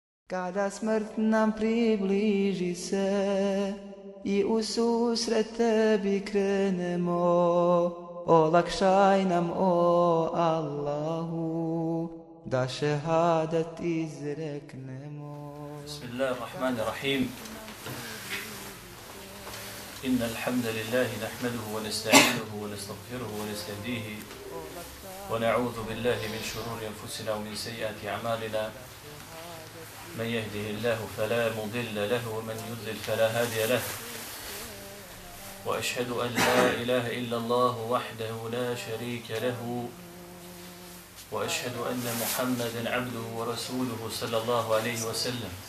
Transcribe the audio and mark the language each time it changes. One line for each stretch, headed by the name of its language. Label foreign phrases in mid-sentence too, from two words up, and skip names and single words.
Bosnian: Kada smrt nam približi se i u susret tebi krenemo, olakšaj nam, o Allahu, da šehadat izreknemo. Bismillahirrahmanirrahim.
Arabic: إن الحمد لله نحمده ونستعينه ونستغفره ونستهديه ونعوذ بالله من شرور أنفسنا ومن سيئات أعمالنا من يهده الله فلا مضل له ومن يضلل فلا هادي له وأشهد أن لا إله إلا الله وحده لا شريك له وأشهد أن محمدا عبده ورسوله صلى الله عليه وسلم